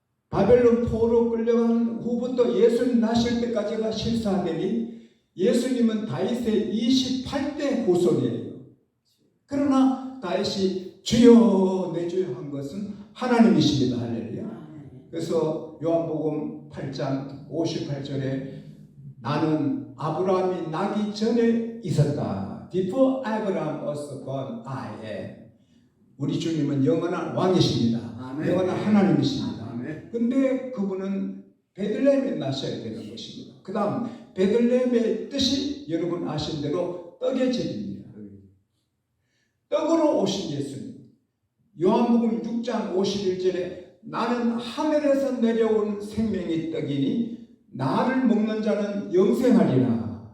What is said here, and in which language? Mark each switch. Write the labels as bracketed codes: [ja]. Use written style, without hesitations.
[ko] 바벨론 포로로 끌려간 후부터 예수님 나실 때까지가 14대니 예수님은 다윗의 28대 후손이에요. 그러나 다윗이 주여 내 주여 한 것은 하나님이십니다. 할렐루야. 그래서 요한복음 8장 58절에 나는 아브라함이 나기 전에 있었다. [en] Before Abraham was born, I am. [ko] 우리 주님은 영원한 왕이십니다. 아멘. 영원한 하나님이십니다. 근데 그분은 베들레헴에 나셔야 되는 것입니다. 그 다음 베들레헴의 뜻이 여러분 아신 대로 떡의 집입니다. 떡으로 오신 예수님. 요한복음 6장 51절에 나는 하늘에서 내려온 생명의 떡이니 나를 먹는 자는 영생하리라.